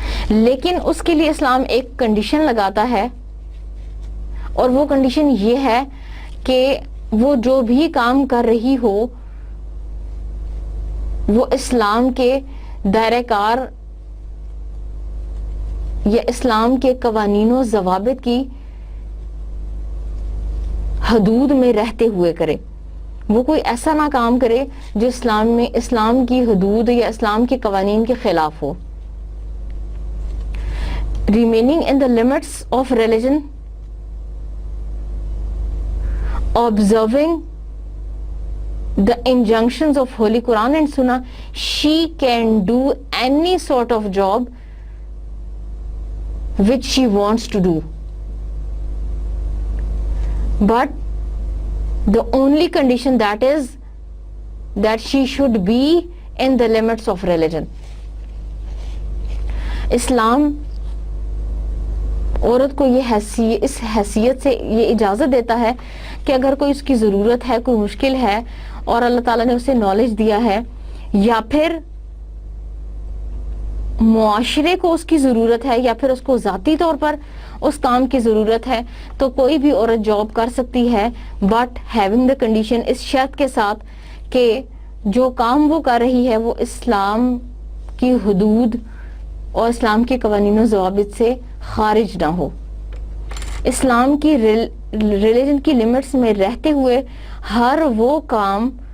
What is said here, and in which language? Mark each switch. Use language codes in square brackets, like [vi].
[ur] لیکن اس کے لیے اسلام ایک کنڈیشن لگاتا ہے, اور وہ کنڈیشن یہ ہے کہ وہ جو بھی کام کر رہی ہو وہ اسلام کے دائرہ کار یا اسلام کے قوانین و ضوابط کی حدود میں رہتے ہوئے کرے. وہ کوئی ایسا نہ کام کرے جو اسلام کی حدود یا اسلام کے قوانین کے خلاف ہو. [en] Remaining in the limits of religion, observing the injunctions of Holy Quran and Sunnah, she can do any sort of job which she wants to do. But the only condition that is that she should be in the limits of religion. [ur] اسلام عورت کو اس حیثیت سے یہ اجازت دیتا ہے کہ اگر کوئی اس کی ضرورت ہے, کوئی مشکل ہے اور اللہ تعالیٰ نے اسے نالج دیا ہے, یا پھر معاشرے کو اس کی ضرورت ہے, یا پھر اس کو ذاتی طور پر اس کام کی ضرورت ہے, تو کوئی بھی عورت جاب کر سکتی ہے, [en] but having the condition, [ur] اس شرط کے ساتھ کہ جو کام وہ کر رہی ہے وہ اسلام کی حدود اور اسلام کے قوانین و ضوابط سے خارج نہ ہو, اسلام کی ریلیجن کی لمٹس میں رہتے ہوئے ہر وہ کام